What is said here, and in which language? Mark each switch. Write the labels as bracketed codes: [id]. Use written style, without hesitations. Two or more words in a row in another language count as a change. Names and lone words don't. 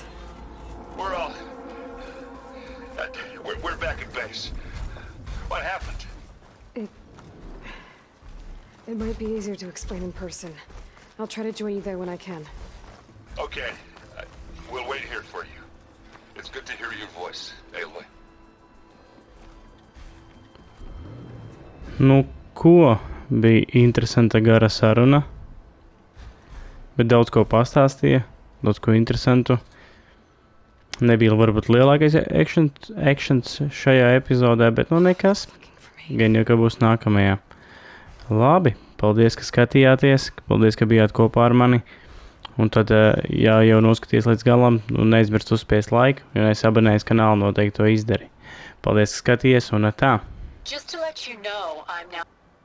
[en] We're all... We're back at base. What happened? It might be easier to explain in person. I'll try to join you there when I can. Okay. We'll wait here for you. It's good to hear your voice, Aloy. [lv] Nu, ko? Bija interesanta gara saruna. Bet daudz ko pastāstīja. Daudz ko interesantu. Nebija varbūt lielākais actions šajā epizodē, bet nu nekas. Gan jau, ka būs nākamajā. Labi, paldies, ka skatījāties, paldies, ka bijāt kopā ar mani. Un tad, ja jau noskaties līdz galam, neaizmirst uzspiest laiku, ja nesabonējies kanālu, noteikti to izdari. Paldies, ka skatījies, un tā. [en] Just to let you know, I'm now...